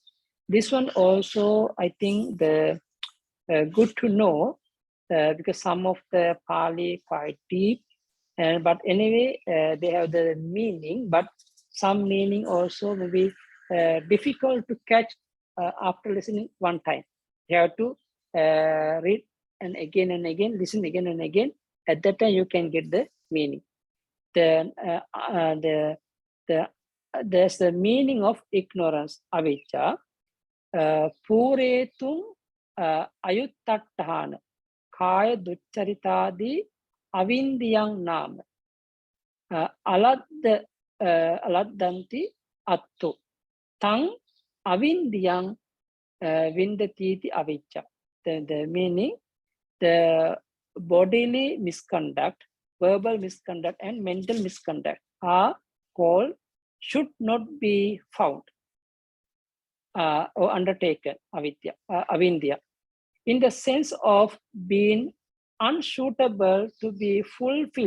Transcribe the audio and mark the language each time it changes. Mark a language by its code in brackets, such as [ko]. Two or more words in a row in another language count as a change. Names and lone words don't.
[en] This one also, I think, the good to know because some of the Pali quite deep, but anyway, they have the meaning, but some meaning also may be difficult to catch after listening one time. You have to read and again, listen again and again. At that time, you can get the meaning. There's the meaning of ignorance, avijja. [pi] Puretum ayuttattahana kaya duccharitadi avindiyang nama aladdanti attu tang avindiyang vindatiti avijja. [en] The meaning, the bodily misconduct, verbal misconduct, and mental misconduct are called should not be found or undertaken, avindya, in the sense of being unsuitable to be fulfilled.